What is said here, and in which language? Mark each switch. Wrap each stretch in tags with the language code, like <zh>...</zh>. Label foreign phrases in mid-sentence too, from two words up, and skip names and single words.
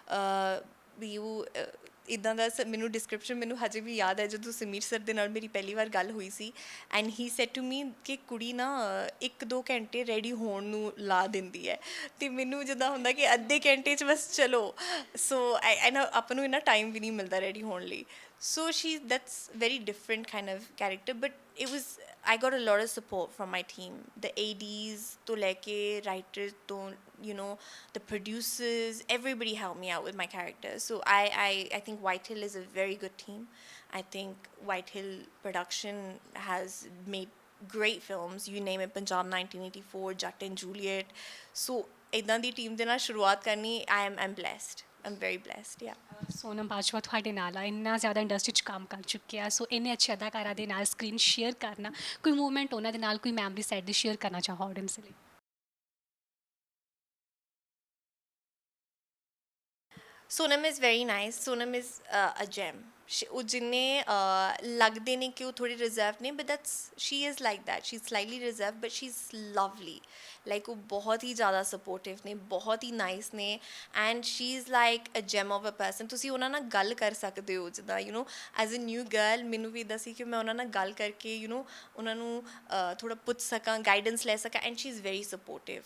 <pa>ਵੀ ਉਹ ਇੱਦਾਂ ਦਾ ਮੈਨੂੰ ਡਿਸਕ੍ਰਿਪਸ਼ਨ ਮੈਨੂੰ ਹਜੇ ਵੀ ਯਾਦ ਹੈ ਜਦੋਂ ਸਮੀਰ ਸਰ ਦੇ ਨਾਲ ਮੇਰੀ ਪਹਿਲੀ ਵਾਰ ਗੱਲ ਹੋਈ ਸੀ</pa> <en>and he said to me</en> <pa>ਕਿ ਕੁੜੀ ਨਾ 1-2 ਘੰਟੇ ਰੈਡੀ ਹੋਣ ਨੂੰ ਲਾ ਦਿੰਦੀ ਹੈ, ਅਤੇ ਮੈਨੂੰ ਜਿੱਦਾਂ ਹੁੰਦਾ ਕਿ ਅੱਧੇ ਘੰਟੇ 'ਚ ਬਸ ਚਲੋ। ਸੋ ਆਪਾਂ ਨੂੰ ਇੰਨਾ ਟਾਈਮ ਵੀ ਨਹੀਂ ਮਿਲਦਾ ਰੈਡੀ ਹੋਣ ਲਈ।</pa> <en>So that's very different kind of character, but I got a lot of support from my team, the ADs to leke writers to the producers, everybody helped me out with my character. So I think White Hill is a very good team. I think White Hill production has made great films, you name it, Punjab 1984, Jatt and Juliet.</en> <pa>So ਇੱਦਾਂ ਦੀ ਟੀਮ ਦੇ ਨਾਲ ਸ਼ੁਰੂਆਤ ਕਰਨੀ,</pa> <en>I'm blessed. I'm very blessed, yeah.</en> <pa>ਸੋਨਮ ਬਾਜਵਾ ਤੁਹਾਡੇ ਨਾਲ ਆ, ਇੰਨਾ ਜ਼ਿਆਦਾ ਇੰਡਸਟਰੀ 'ਚ ਕੰਮ ਕਰ ਚੁੱਕਿਆ, ਸੋ ਇੰਨੇ ਅੱਛੇ ਅਦਾਕਾਰਾਂ ਦੇ ਨਾਲ</pa> <en>screen share</en> <pa>ਕਰਨਾ, ਕੋਈ ਮੂਵਮੈਂਟ ਉਹਨਾਂ ਦੇ ਨਾਲ, ਕੋਈ</pa> <en>memory set</en> <pa>ਦੀ ਸ਼ੇਅਰ ਕਰਨਾ ਚਾਹੋ ਆਡੀਅנס ਲਈ?</pa> <en>Sonam is very nice. Sonam is a gem.</en> <pa>ਉਹ ਜਿੰਨੇ ਲੱਗਦੇ ਨੇ ਕਿ ਉਹ ਥੋੜੀ ਰਿਜ਼ਰਵ ਨੇ, ਬਟ</pa> <en>she is like that. She's slightly reserved, but she's lovely.</en> <pa>ਲਾਈਕ ਉਹ ਬਹੁਤ ਹੀ ਜ਼ਿਆਦਾ ਸਪੋਰਟਿਵ ਨੇ, ਬਹੁਤ ਹੀ ਨਾਈਸ ਨੇ,</pa> <en>and she is like a gem of a person.</en> <pa>ਤੁਸੀਂ ਉਹਨਾਂ ਨਾਲ ਗੱਲ ਕਰ ਸਕਦੇ ਹੋ, ਜਿੱਦਾਂ</pa> <en>as a new girl</en> <pa>ਮੈਨੂੰ ਵੀ ਇੱਦਾਂ ਸੀ ਕਿ ਮੈਂ ਉਹਨਾਂ ਨਾਲ ਗੱਲ ਕਰਕੇ ਉਹਨਾਂ ਨੂੰ ਥੋੜ੍ਹਾ ਪੁੱਛ ਸਕਾਂ, ਗਾਈਡੈਂਸ ਲੈ ਸਕਾਂ,</pa> <en>and she is very supportive.</en>